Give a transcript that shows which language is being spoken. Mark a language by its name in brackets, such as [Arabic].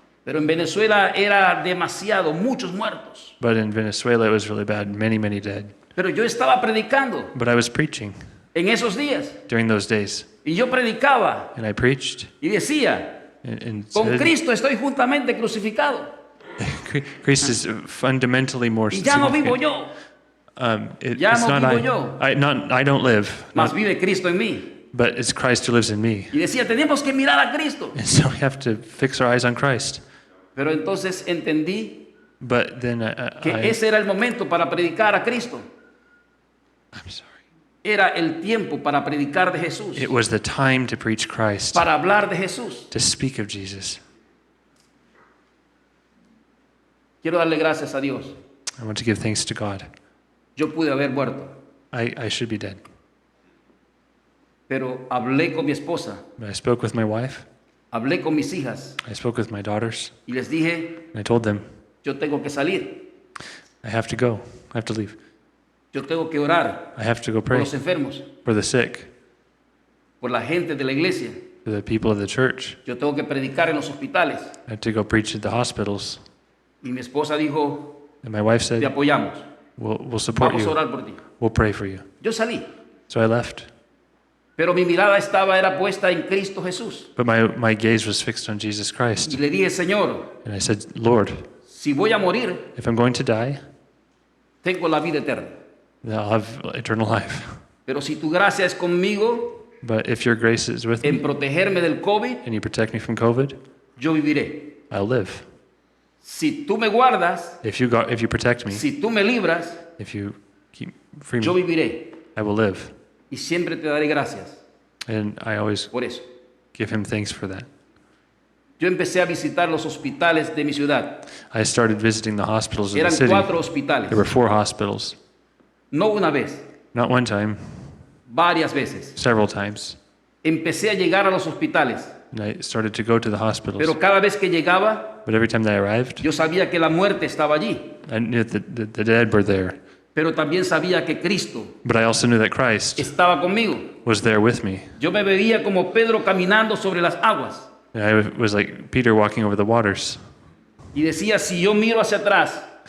[Spanish] Pero en Venezuela era demasiado, muchos muertos. [English] But in Venezuela, it was really bad, many, many dead. [Spanish] Pero yo estaba predicando [English] But I was preaching [Spanish] en esos días, [English] during those days, [Spanish] y yo predicaba [English] and I preached [Spanish] y decía, [English] and [Spanish] con [English] said, [Spanish] Cristo estoy juntamente crucificado, [English] Christ is fundamentally more [Spanish] y ya no vivo [English] significant. [Spanish] yo, Ya [English] It's [Spanish] no [English] not [Spanish] vivo yo. [English] I don't live, [Spanish] mas vive Cristo en mí. [English] but it's Christ who lives in me. [Spanish] Y decía, tenemos que mirar a Cristo. [English] And so we have to fix our eyes on Christ. [Spanish] Pero entonces entendí [English] But then [Spanish] que ese era el momento para predicar a Cristo. [English] I'm sorry. [Spanish] Era el tiempo para predicar de Jesús, [English] It was the time to preach Christ, [Spanish] para hablar de Jesús. [English] to speak of Jesus. [Spanish] Quiero darle gracias a Dios. [English] I want to give thanks to God. [Spanish] Yo pude haber muerto, [English] I should be dead. [Spanish] pero hablé con mi esposa, [English] But I spoke with my wife. [Spanish] hablé con mis hijas [English] I spoke with my daughters. [Spanish] y les dije, [English] And I told them, [Spanish] yo tengo que salir, [English] I have to go. I have to leave. [Spanish] yo tengo que orar [English] I have to go [Spanish] por [English] pray [Spanish] los enfermos, [English] for the sick, [Spanish] por la gente de la iglesia. [English] for the people of the church. [Spanish] Yo tengo que predicar en los hospitales. [English] I have to go preach at the hospitals. [Spanish] Y mi esposa dijo, [English] And my wife [Spanish] te [English] said, [Spanish] apoyamos, [English] we'll support [Spanish] vamos a [English] you. [Spanish] orar por ti. [English] We'll pray for you. [Spanish] Yo salí, [English] So I left. [Spanish] pero mi mirada era puesta en Cristo Jesús. [English] But my gaze was fixed on Jesus [Spanish] Y [English] Christ. [Spanish] le dije, Señor, [English] And I said, Lord, [Spanish] si voy a morir, [English] if I'm going to die, [Spanish] tengo la vida eterna. [English] then I'll have eternal life. [Spanish] Pero si tu gracia es conmigo [English] But if your grace is with me [Spanish] en protegerme del COVID, [English] and you protect me from COVID, [Spanish] yo viviré. [English] I'll live. [Spanish] Si tú me guardas, [English] If you protect me, [Spanish] si tú me libras, [English] if you keep free [Spanish] yo [English] me, [Spanish] viviré. [English] I will live. [Spanish] Y siempre te daré gracias [English] And I always [Spanish] por eso. [English] give him thanks for that. [Spanish] Yo empecé a visitar los hospitales de mi ciudad. [English] I started visiting the hospitals of the [Spanish] Eran [English] city. [Spanish] 4 hospitales. [English] There were 4 hospitals. [Spanish] No una vez, [English] Not one time, [Spanish] varias veces. [English] several times. [Spanish] Empecé a llegar a los hospitales. [English] And I started to go to the hospitals. [Spanish] Pero cada vez que llegaba, [English] But every time that I arrived, [Spanish] yo sabía que la muerte estaba allí. [English] I knew that the dead were there. [Spanish] Pero también sabía que Cristo [English] But I also knew that Christ [Spanish] estaba conmigo. [English] was there with me. [Spanish] Yo me veía como Pedro caminando sobre las aguas. [English] And I was like Peter walking over the waters. [Spanish] Y decía, si yo miro hacia atrás,